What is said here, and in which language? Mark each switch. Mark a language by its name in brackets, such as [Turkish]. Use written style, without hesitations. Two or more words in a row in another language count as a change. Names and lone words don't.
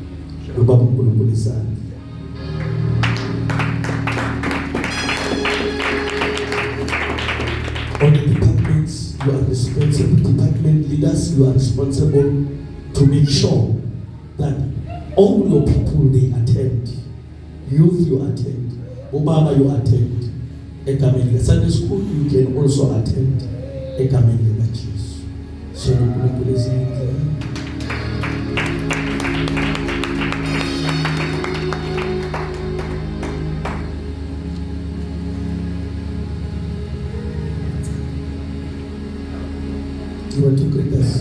[English] On the departments, you are responsible. Department leaders, you are responsible to make sure that all your people, they attend. Youth, you attend. Obaba, you attend. Egameni. Sunday school, you can also attend. [Swati] Egameni la Jesu. [English] Shall we praise Him? You want to greet us?